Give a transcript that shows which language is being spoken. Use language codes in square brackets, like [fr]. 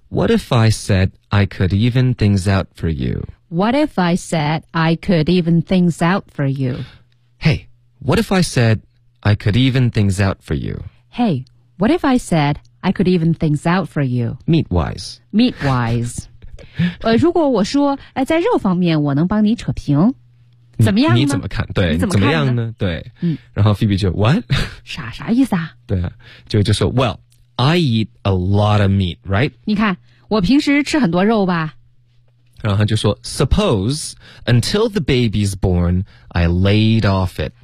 [en] what if I said I could even things out for you， what if I said I could even things out for you， heyWhat if I said I could even things out for you? Hey, what if I said I could even things out for you? Meat-wise. Meat-wise. [zh] 如果我说、在肉方面我能帮你扯平，怎么样呢？你怎么看？对，你怎么样呢？对、嗯、然后 Phoebe 就 [en] What? [zh] 啥意思啊？对啊，就说 [en] Well, I eat a lot of meat, right? [zh] 你看，我平时吃很多肉吧。然后他就说 [en] Suppose until the baby's born, I laid off it.